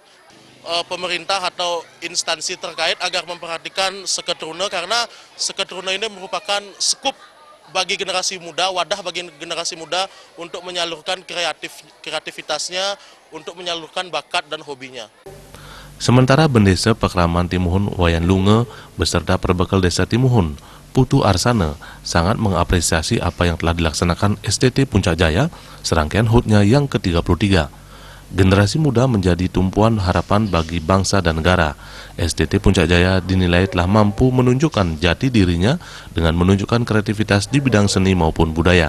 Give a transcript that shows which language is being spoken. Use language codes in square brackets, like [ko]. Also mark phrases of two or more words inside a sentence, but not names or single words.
[id] Pemerintah atau instansi terkait agar memperhatikan Seka Teruna karena Seka Teruna ini merupakan skup bagi generasi muda, wadah bagi generasi muda untuk menyalurkan kreativitasnya, untuk menyalurkan bakat dan hobinya. Sementara Bendesa Pekraman Timuhun Wayan Lunge beserta perbekal Desa Timuhun, Putu Arsana, sangat mengapresiasi apa yang telah dilaksanakan STT Puncak Jaya, serangkaian HUT-nya yang ke-33. Generasi muda menjadi tumpuan harapan bagi bangsa dan negara. STT Puncak Jaya dinilai telah mampu menunjukkan jati dirinya dengan menunjukkan kreativitas di bidang seni maupun budaya.